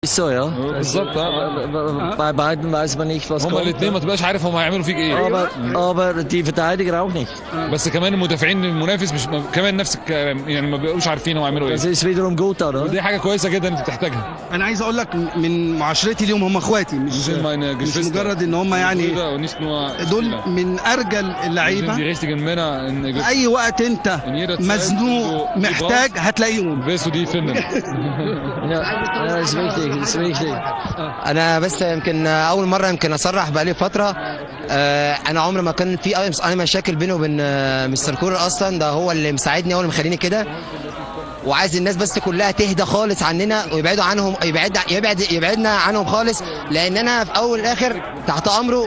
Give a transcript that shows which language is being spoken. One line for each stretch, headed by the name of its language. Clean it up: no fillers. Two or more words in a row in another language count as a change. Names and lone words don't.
German: Ist so, ja.
Arabic: بالظبط.
German: Bei beiden weiß man nicht, was
Arabic: هما
German: kommt.
Arabic: الاثنين ما تبقاش عارف هم هيعملوا فيك ايه.
German: Aber die Verteidiger auch nicht.
Arabic: بس كمان المدافعين المنافس مش كمان نفس الكلام، يعني ما بيبقوش عارفين هم هيعملوا
German: Das
Arabic: ايه.
German: ist wiederum gut, oder?
Arabic: ودي حاجه كويسه جدا انت بتحتاجها. انا عايز اقول لك من معاشرتي ليهم، هم اخواتي، مش مجرد ان هم يعني دول من ارجل اللعيبه. في اي وقت انت مزنوق محتاج هتلاقيهم.
German: Ja, ist wichtig, ist wichtig.
Arabic: انا بس يمكن اول مره يمكن اصرح بقالي فتره. انا عمري ما كان في اي مشاكل بيني وبين مستر كولر اصلا، ده هو اللي مساعدني، هو اللي مخليني كده. وعايز الناس بس كلها تهدى خالص عننا ويبعدوا عنهم، يبعدنا عنهم خالص، لان انا في اول الاخر تحت امره.